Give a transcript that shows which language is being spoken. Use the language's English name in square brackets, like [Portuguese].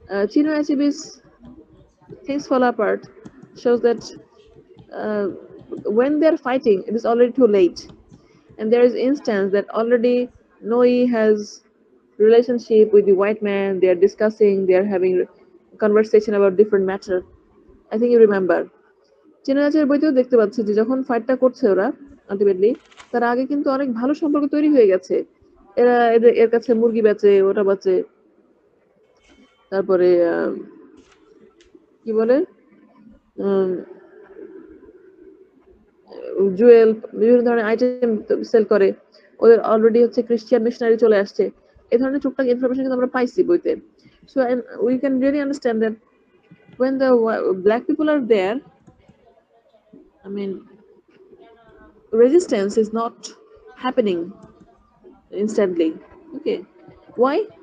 [English] Chino Achebe's Things Fall Apart shows that uh, when they're fighting, it is already too late. And there is instance that already Noi has relationship with the white man. They are discussing. They are having conversation about different matter. I think you remember. [Bangla] চিনাচার বইতেও দেখতে পাচ্ছি যে যখন ফাইটটা করছে ওরা ultimately তার আগে কিন্তু অনেক ভালো সম্পর্ক তৈরি হয়ে গেছে। এরা এর কাছে মুরগি বেচে, ওটা বেচে, তারপরে কি বলে জুয়েল বিভিন্ন ধরনের আইটেম সেল করে। ওদের অলরেডি হচ্ছে ক্রিশ্চিয়ান মিশনারি চলে আসছে। এই ধরনের টুকটাক ইনফরমেশন কিন্তু আমরা পাইছি বইতে। [English] So we can really understand that when the black people are there, I mean, resistance is not happening instantly. Okay, why?